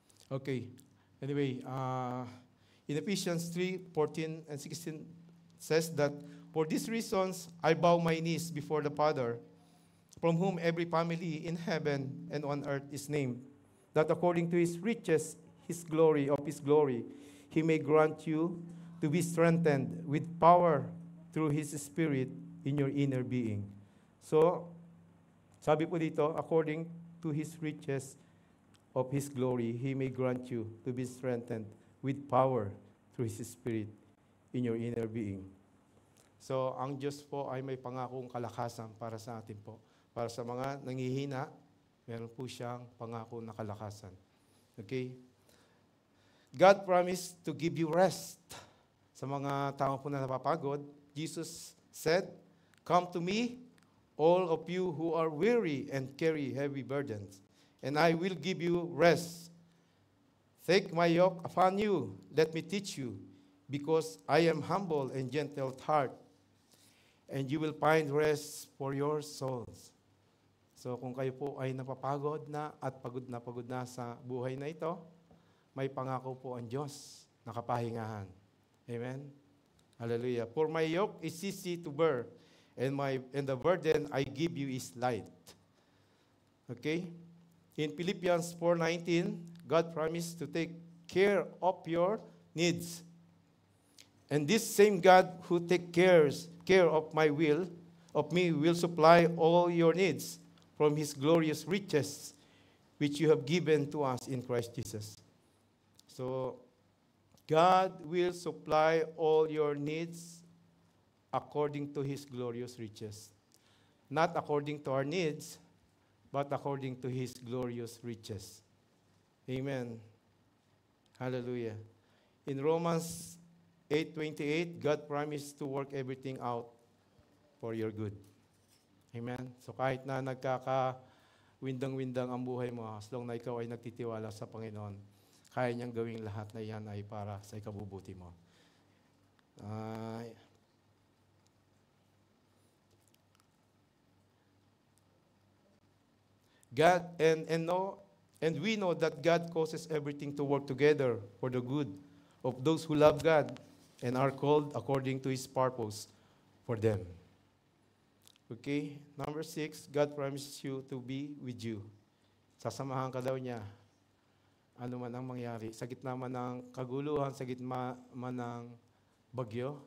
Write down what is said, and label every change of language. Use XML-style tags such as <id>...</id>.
<en>Okay, anyway, in Ephesians 3:14-16 says that, for these reasons, I bow my knees before the Father, from whom every family in heaven and on earth is named, that according to His riches, His glory, He may grant you to be strengthened with power through His Spirit in your inner being. So,</en> <tl>sabi po dito,</tl> <en>according to His riches of His glory, He may grant you to be strengthened with power through His Spirit in your inner being.</en> <tl>So, ang Diyos po ay may pangakong kalakasan para sa atin po. Para sa mga nangihina, meron po siyang pangako na kalakasan.</tl> <en>Okay? God promised to give you rest.</en> <tl>Sa mga tao po na napapagod,</tl> <en>Jesus said, "Come to me, all of you who are weary and carry heavy burdens, and I will give you rest. Take my yoke upon you, let me teach you, because I am humble and gentle at heart, and you will find rest for your souls."</en> <tl>So kung kayo po ay napapagod na at pagod na sa buhay na ito, may pangako po ang Diyos na kapahingahan. Amen? Hallelujah.</tl> <en>For my yoke is easy to bear, and the burden I give you is light. Okay? In Philippians 4:19, God promised to take care of your needs. And this same God who takes care of me will supply all your needs from His glorious riches, which you have given to us in Christ Jesus. So, God will supply all your needs according to His glorious riches. Not according to our needs, but according to His glorious riches. Amen. Hallelujah. In Romans 8:28, God promised to work everything out for your good. Amen.</en> <tl>So kahit na nagkaka-windang-windang ang buhay mo,</tl> <en>as long</en> <tl>na ikaw ay nagtitiwala sa Panginoon, kaya niyang gawing lahat na yan ay para sa ikabubuti mo.</tl> <en>God and we know that God causes everything to work together for the good of those who love God and are called according to His purpose for them. Okay? Number 6, God promises you to be with you.</en> <tl>Sasamahan ka daw niya. Ano man ang mangyari. Sa gitna man ng kaguluhan, sa gitna man ng bagyo.</tl>